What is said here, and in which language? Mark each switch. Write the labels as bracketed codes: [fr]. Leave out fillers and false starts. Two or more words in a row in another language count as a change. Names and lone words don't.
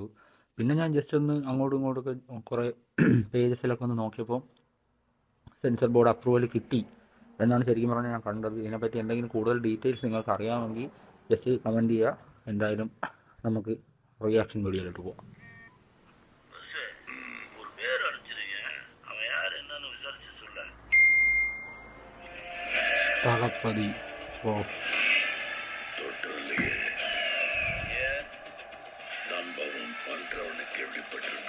[ml] പിന്നെ ഞാൻ ജസ്റ്റ് ഒന്ന് അങ്ങോട്ടും ഇങ്ങോട്ടൊക്കെ കുറേ പേജസിലൊക്കെ ഒന്ന് നോക്കിയപ്പോൾ സെൻസർ ബോർഡ് അപ്രൂവൽ കിട്ടി എന്നാണ് ശരിക്കും പറഞ്ഞാൽ ഞാൻ കണ്ടത്. ഇതിനെപ്പറ്റി എന്തെങ്കിലും കൂടുതൽ ഡീറ്റെയിൽസ് നിങ്ങൾക്ക് അറിയാമെങ്കിൽ ജസ്റ്റ് കമൻറ്റ് ചെയ്യുക. എന്തായാലും നമുക്ക് റിയാക്ഷൻ വീഡിയോയിലോട്ട് പോകാം. [ta] ஒரு பேர் அடிச்சிருங்க. அவன் யார் என்னன்னு விசாரிச்சு சொல்ல. தளபதி ஓ தொட்டுலையே சம்பவம் பண்றவனு கேள்விப்பட்டிருப்ப.